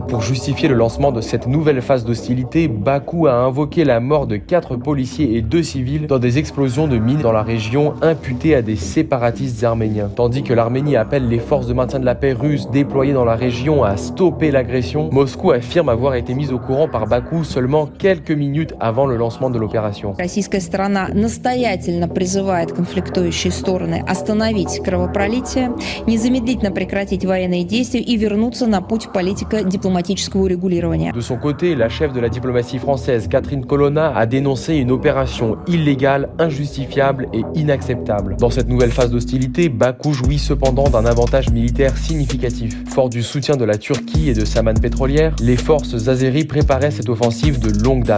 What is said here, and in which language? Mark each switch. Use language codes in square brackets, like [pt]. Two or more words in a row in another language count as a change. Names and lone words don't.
[fr] Pour justifier le lancement de cette nouvelle phase d'hostilité, Bakou a invoqué la mort de 4 policiers et 2 civils dans des explosions de mines dans la région imputées à des séparatistes arméniens. Tandis que l'Arménie appelle les forces de maintien de la paix russes déployées dans la région à stopper l'agression, Moscou affirme avoir été mise au courant par Bakou seulement quelques minutes avant le lancement de l'opération. [ru] Российская сторона настоятельно призывает конфликтующие стороны остановить кровопролитие, незамедлительно прекратить военные действия и вернуться на путь политико-дипломатического урегулирования. [fr] De son côté, la chef de la diplomatie française, Catherine Colonna, a dénoncé une opération illégale, injustifiable et inacceptable. Dans cette nouvelle phase d'hostilité, Bakou jouit cependant d'un avantage militaire significatif. Fort du soutien de la Turquie et de sa manne pétrolière, les forces azéries préparaient cette offensive de longue date.